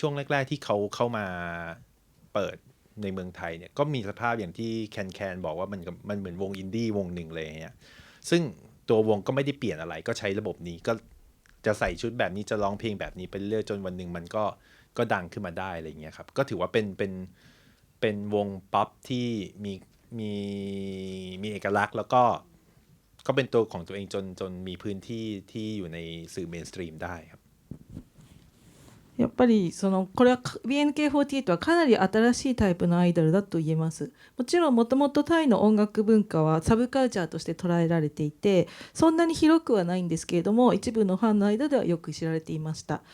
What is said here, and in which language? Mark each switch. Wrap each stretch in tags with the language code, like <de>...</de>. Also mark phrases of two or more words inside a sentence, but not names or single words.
<th>วงแรกๆที่เขาเข้ามาเปิดในเมืองไทยเนี่ยก็มีสภาพอย่างที่แคนบอกว่ามันเหมือนวงอินดี้วงหนึ่งเลยเนี่ยซึ่งตัววงก็ไม่ได้เปลี่ยนอะไรก็ใช้ระบบนี้ก็จจะใส่ชุดแบบนี้จะร้องเพลงแบบนี้ไปเรื่อยจนวันหนึ่งมันก็ดังขึ้นมาได้อะไรเงี้ยครับก็ถือว่าเป็นวงป๊อปที่มีมีเอกลักษณ์แล้วก็เป็นตัวของตัวเองจนมีพื้นที่ที่อยู่ในสื่อเมนสตรีมได้ครับ</th> <ja>やっぱりこれは BNK48 はかなり新しいタイプのアイドルだと言えます。もちろんもともとタイの音楽文化はサブカルチャーとして捉えられていてそんなに広くはないんですけれども一部のファンの間ではよく知られていました。</ja>